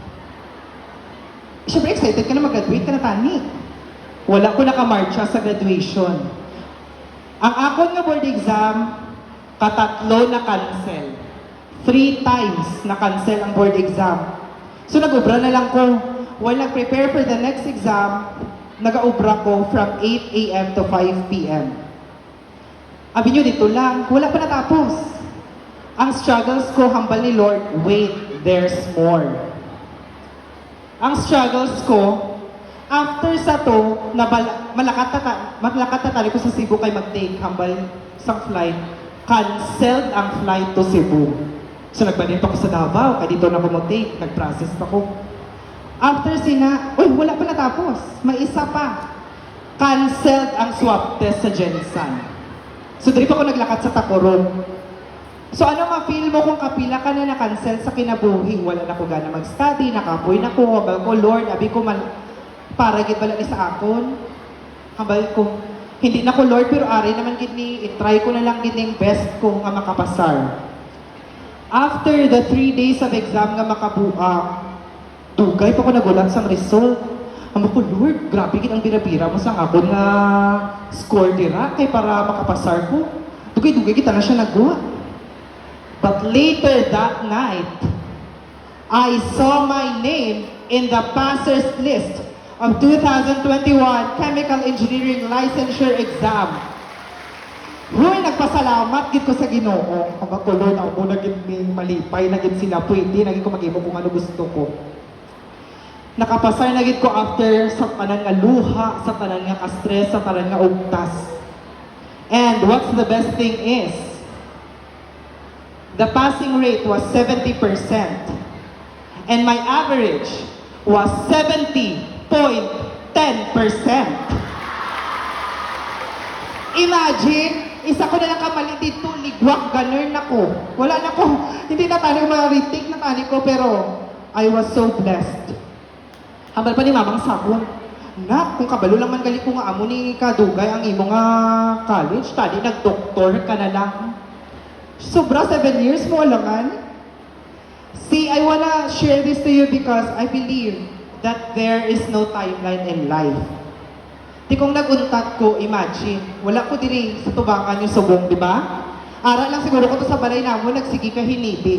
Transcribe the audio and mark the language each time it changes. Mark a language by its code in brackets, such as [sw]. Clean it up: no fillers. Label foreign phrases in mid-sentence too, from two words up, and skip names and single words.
[hil] Siyempre excited ka na mag-graduate ka na tani. Wala ko nakamarcha sa graduation. Ang akon nga board exam, katatlo na cancel. 3 times na cancel ang board exam. So nag-ubra na lang ko. While nag-prepare [en] for the next exam, [hil] nag-ubra ko [en] from 8 a.m. to 5 p.m. [hil] Abi nyo dito lang, wala pa natapos. Ang struggles ko, hambal ni Lord, [en] wait, there's more. [hil] Ang struggles ko, after sa to, malakat na tali ko sa Cebu kay mag-take hambal sa flight. Canceled ang [en] flight to Cebu. [hil] So nagbanito ko sa Davao, kaya dito na ko mag-take, nag-process ako. After sina, uy, wala pa natapos. May isa pa. Canceled ang [en] swab test [hil] sa Jensen. So dito ako naglakad sa Tacorong. So ano ma-feel mo kung kapila ka na na-cancel sa kinabuhi? Wala na ko gana mag-study, nakapoy na ko, habal ko, Lord, abi ko para gid bala ni sa akon. Habal ko, hindi na ko Lord, pero ari naman gid ni, i-try ko na lang gid ning best ko nga makapasar. [en] After the 3 days of exam [hil] nga makabuak, dugay pa ko nagulat sa result. Amo ko, Lord, grabe gid ang birabira mo sa akon nga score dira kay para makapasar ko. Dugay-dugay kita na siya nagwa. [en] But later that night, I saw my name in the passer's list of 2021 Chemical Engineering Licensure Exam. [hil] Huy, nagpasalamat gid ko sa Ginoo. Kung ako, Lord, ako na gid ni malipay na gid sila pwede, na gid ko mag-imo kung ano gusto ko. Nakapasar na gid ko after sa tanan nga luha, sa tanan nga ka-stress, sa tanan nga ugtas. [en] And what's the best thing is, the passing rate was 70%. And my average was 70.10%. Imagine, [hil] isa ko na lang kamali dito, ligwak, ganun na ko. Wala na ko, hindi na tani ko ma-retake na tani ko, pero [en] I was so blessed. [hil] Hambal pa ni mamang sabon. Na, kung kabalo lang man gali ko nga amo ni kadugay ang imo nga college, tadi nag-doktor ka na lang. Sobra 7 years mo alangan. [en] See, I wanna share this to you because I believe that there is no timeline in life. [hil] Di kung nag-untat ko, imagine, wala ko diri sa tubangan yung subong, di ba? Ara lang siguro ko to sa balay namo, nagsigi ka hinibi.